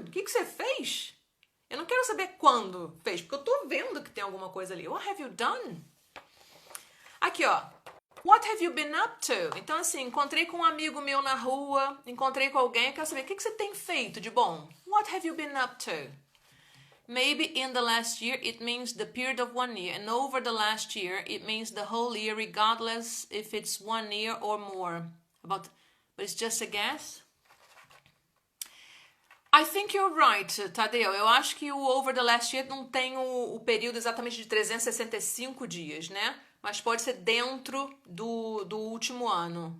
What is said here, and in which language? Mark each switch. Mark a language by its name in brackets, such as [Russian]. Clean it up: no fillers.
[Portuguese] O que você fez? Eu não quero saber quando fez, porque eu tô vendo que tem alguma coisa ali. [English] What have you done? [Portuguese] Aqui, ó. [English] What have you been up to? [Portuguese] Então, assim, encontrei com um amigo meu na rua, encontrei com alguém, eu quero saber, o que você tem feito de bom? [English] What have you been up to? Maybe in the last year, it means the period of 1 year. And over the last year, it means the whole year, regardless if it's 1 year or more. But it's just a guess? I think you're right, Tadeu. [Portuguese] Eu acho que o [English] over the last year [Portuguese] não tem o período exatamente de 365 dias, né? Mas pode ser dentro do último ano.